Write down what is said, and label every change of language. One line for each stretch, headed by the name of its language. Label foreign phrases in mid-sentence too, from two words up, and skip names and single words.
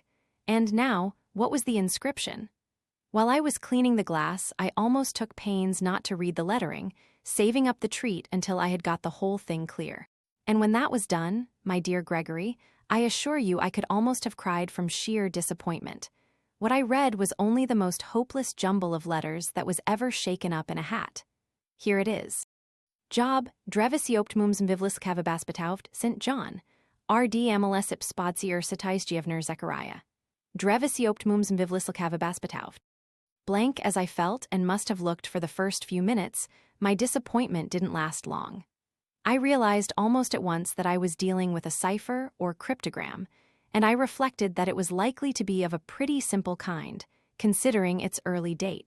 English: And now, what was the inscription? While I was cleaning the glass, I almost took pains not to read the lettering, saving up the treat until I had got the whole thing clear. And when that was done, my dear Gregory, I assure you I could almost have cried from sheer disappointment. What I read was only the most hopeless jumble of letters that was ever shaken up in a hat. Here it is. Job, Drevisioptmums Bivlis Kavabaspatauft, St. John, R.D. Amalesip Spodsi Ursitais Gievner Zechariah. Drevisioptmums Bivlis Kavabaspatauft. Blank as I felt and must have looked for the first few minutes, my disappointment didn't last long. I realized almost at once that I was dealing with a cipher or cryptogram, and I reflected that it was likely to be of a pretty simple kind, considering its early date.